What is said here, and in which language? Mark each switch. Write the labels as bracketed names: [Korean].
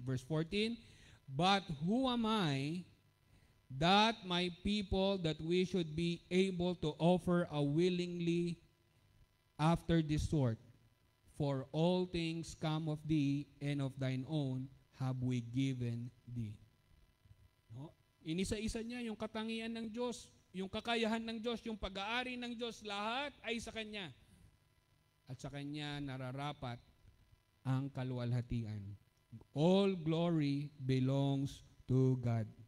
[English] Verse 14, But who am I, that my people, that we should be able to offer a willingly after this sort? For all things come of thee, and of thine own have we given thee. No? [Filipino] Inisa-isa niya yung katangian ng Diyos, yung kakayahan ng Diyos, yung pag-aari ng Diyos, lahat ay sa Kanya. At sa Kanya nararapat ang kaluwalhatian. [English] All glory belongs to God.